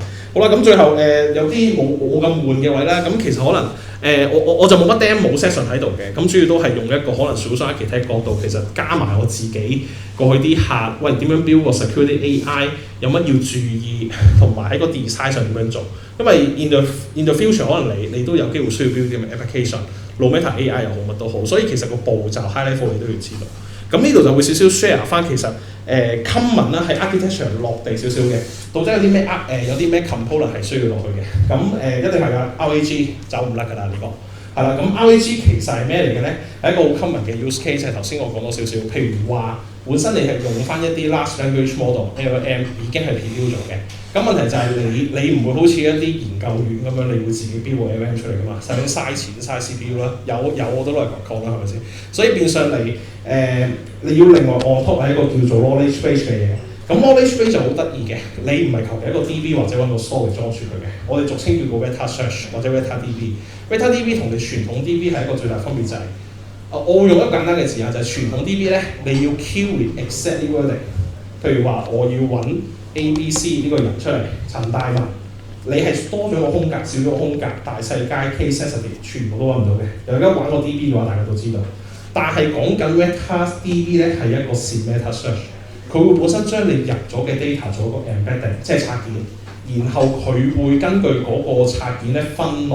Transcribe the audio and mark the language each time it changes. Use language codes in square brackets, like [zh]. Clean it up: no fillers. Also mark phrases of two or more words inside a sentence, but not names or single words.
[yue] 好啦，咁最後有啲冇咁悶嘅位啦，咁其實可能我就冇乜 [en] demo session [yue] 喺度嘅，咁主要都係用一個可能小商其他角度，其實加埋我自己過去啲客，喂點樣 build 個 [en] security AI， [yue] 有乜要注意，同埋喺個 design 上點樣做，因為 [en] in the future [yue] 可能你都有機會需要 build 啲咁嘅 application。 [en] No matter [yue] AI 又好乜都好，所以其實個步驟 [en] high level [yue] 你都要知道。咁呢度就會少少 share 翻其實common 啦，喺 architecture 落地少少嘅，到底有啲咩有啲咩 component 係需要落去嘅。咁一定係㗎 RAG 走唔甩㗎啦呢個。係啦，咁 RAG 其實係咩嚟嘅咧？係一個好 common 嘅 [en] use case， [yue] 係頭先我講咗少少，譬如話本身你係用翻一啲 [en] large language model LLM [yue] 已經係 pre-built 咗嘅。咁問題就係你唔會好似一啲研究院咁樣，你會自己 build 個 LLM 出嚟㗎嘛？使唔使嘥錢嘥 CPU 啦？有我都攞嚟講啦，係咪先？所以變相你要另外 [en] on top [yue] 係一個叫做 [en] knowledge base [yue] 嘅嘢。咁 [en] knowledge base [yue] 就好得意嘅，你唔係求其一個 DB 或者揾個 store 嚟裝住佢嘅，我哋俗稱叫做 [en] Vector Search [yue] 或者 [en] Vector DB。 Vector DB [yue] 同你傳統 DB 係一個最大分別就係、我會用一個簡單嘅字眼就係、傳統 DB 咧，你要 [en] kill with exactly wording。 [yue] 譬如話我要揾 ABC 呢個人出嚟，陳大文，你係多咗個空格，少咗個空格，大細街 [en] case sensitive [yue] 全部都揾唔到嘅。有而家玩過 DB 嘅話，大家都知道。但係講緊 [en] Vector DB [yue] 咧係一個 [en] semantic search， [yue] 佢會本身將你入咗嘅 data 做一個 embedding， 即係拆件，然後佢會根據嗰個拆件咧分類。